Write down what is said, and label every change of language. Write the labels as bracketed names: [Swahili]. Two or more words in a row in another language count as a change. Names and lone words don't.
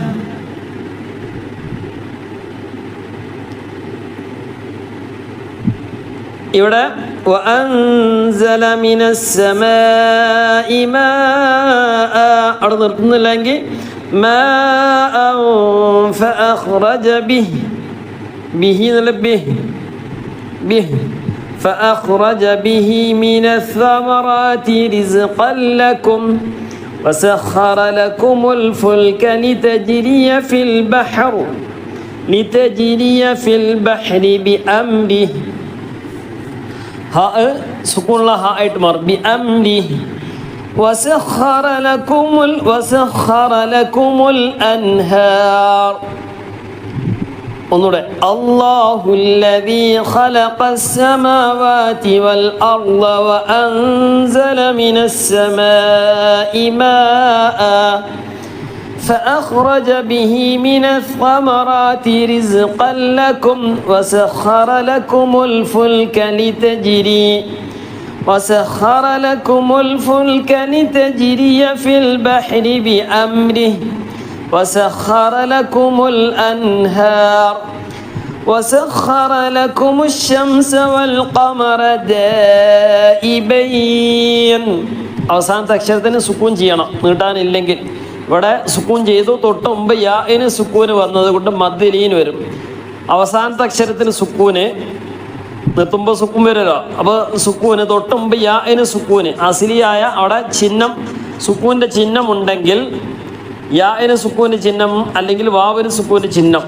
[Malayalam] ഇവിടെ [Arabic] وأنزل من السماء ماء [Malayalam] അവിടെ നിർത്തുന്നില്ലെങ്കിൽ [Arabic] ماء فأخرج به [Malayalam] എന്നുള്ള ബിഹി [Arabic] فأخرج به من الثمرات رزقا لكم وسخر لكم الفلك لتجري في البحر بأمره. ها سكون لها إتمار بأمره. وسخر لكم الأنهار. [Malayalam] ഒന്നുകൂടെ [Arabic] الله الذي خلق السماوات والأرض وأنزل من السماء ماء فأخرج به من الثمرات رزقا لكم وسخر لكم الفلك لتجري في البحر بأمره وسخر لكم الأنهار وسخر لكم الشمس والقمر دائبين. [Malayalam] അവസാനത്തെ അക്ഷരത്തിന് സുക്കൂൻ ചെയ്യണം, നീട്ടാനില്ലെങ്കിൽ. ഇവിടെ സുക്കൂൻ ചെയ്തു, തൊട്ട് മുമ്പ് യാഇന് സുക്കൂന് വന്നത് കൊണ്ട് മദ്ദലീൻ വരും. അവസാനത്തെ അക്ഷരത്തിന് സുക്കൂന് നിർത്തുമ്പോൾ സുക്കൂൻ വരുമല്ലോ. അപ്പോൾ സുക്കൂന് തൊട്ട് മുമ്പ് യാഇന് സുക്കൂന് അസിലിയായ അവിടെ ചിഹ്നം സുക്കൂൻ്റെ ചിഹ്നം ഉണ്ടെങ്കിൽ യാഇന് സുക്കൂന് ചിഹ്നം അല്ലെങ്കിൽ വാവിന് സുക്കൂന് ചിഹ്നം.